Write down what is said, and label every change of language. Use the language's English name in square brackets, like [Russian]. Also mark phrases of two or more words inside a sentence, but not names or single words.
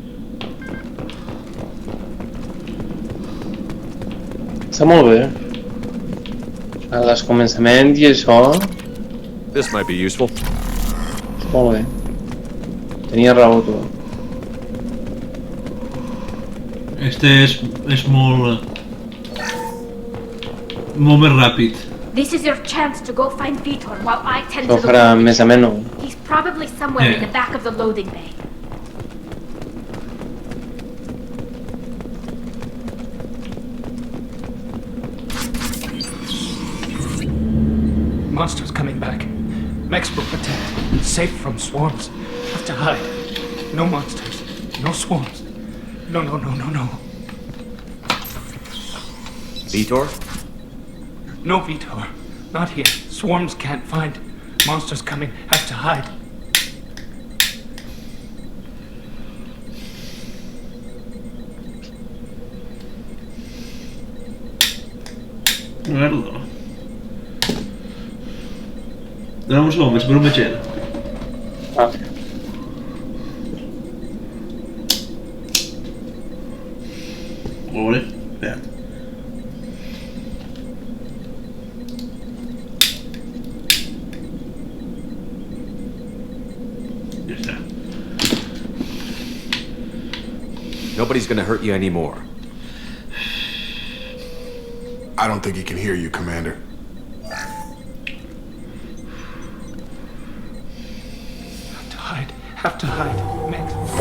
[Catalan] Està molt bé. A les començaments i això... [English] This might be useful. [Catalan] Molt bé. Tenia raó tu. Este és molt... molt més ràpid. [English] This is your chance to go find Vitor while I tend [Catalan] Això [English] to the [Catalan] farà [English] loading. [Catalan] més ameno. [English] He's probably somewhere in the back of the loading bay. Monsters coming back. Mechs will protect. Safe from swarms. Have to hide. No monsters. No swarms. No. Vitor? No Vitor. Not here. Swarms can't find. Monsters coming. Have to hide. [Catalan] Guarda. Dóna'm un segon, vaig per un metger. Vale, espera. [Spanish] Ya está. [English] Nobody's gonna hurt you anymore. I don't think he can hear you, Commander. Have to hide. Mechs.